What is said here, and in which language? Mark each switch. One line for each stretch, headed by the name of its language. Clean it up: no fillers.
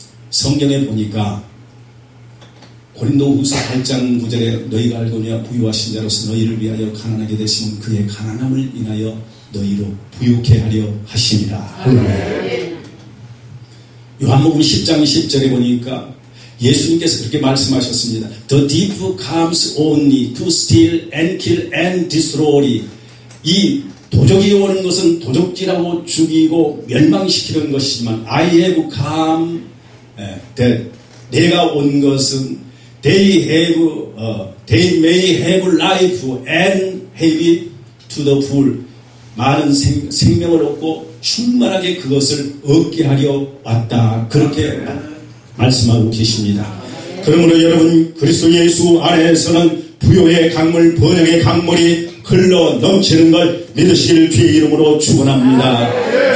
Korean: 성경에 보니까 고린도후서 8장 9절에 너희가 알거니와 부유하신 자로서 너희를 위하여 가난하게 되시면 그의 가난함을 인하여 너희로 부유케 하려 하심이라. 요한복음 10장 10절에 보니까 예수님께서 그렇게 말씀하셨습니다.
English: The thief comes only to steal and kill and destroy.
Korean: 이 도적이 오는 것은 도적질하고 죽이고 멸망시키는 것이지만
English: I have come that
Korean: 내가 온 것은
English: they may have life and have it to the full.
Korean: 많은 생명을 얻고 충만하게 그것을 얻게 하려 왔다. 그렇게 말씀하고 계십니다. 그러므로 여러분, 그리스도 예수 안에서는 부요의 강물, 번영의 강물이 흘러 넘치는 걸 믿으실 주의 이름으로 축원합니다.